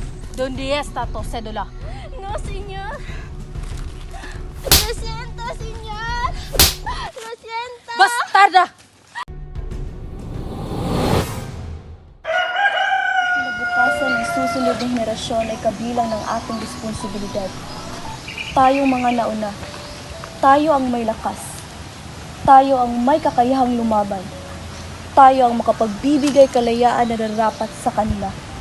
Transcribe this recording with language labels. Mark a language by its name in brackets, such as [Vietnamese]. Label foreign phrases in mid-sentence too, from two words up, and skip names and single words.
[Spanish] Donde está tu cédula? No, señor. Lo siento, señor. Lo siento. Bastarda! [Filipino] Kinabukasan ng susunod na henerasyon ay kabilang ng ating responsibilidad. Tayong mga nauna, tayo ang may lakas. Tayo ang may kakayahang lumaban. Tayo ang makapagbibigay kalayaan na nararapat sa kanila.